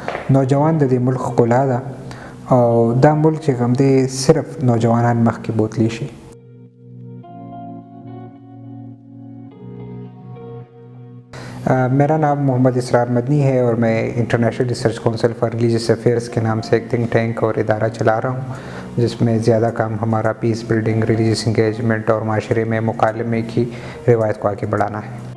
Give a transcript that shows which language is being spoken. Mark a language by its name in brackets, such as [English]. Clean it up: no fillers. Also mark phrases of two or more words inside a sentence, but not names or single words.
[Pashto] نوجوان د دې ملک ښکلا ده او دا ملک چې کوم دی صرف نوجوانان مخکې بوتلی شي. [Urdu] میرا نام محمد اسرار مدنی ہے اور میں انٹرنیشنل ریسرچ کونسل فار ریلیجیس افیئرس کے نام سے ایک [English] think tank [Urdu] اور ادارہ چلا رہا ہوں، جس میں زیادہ کام ہمارا [English] peace building, religious engagement [Urdu] اور معاشرے میں مکالمے کی روایت کو آگے بڑھانا ہے.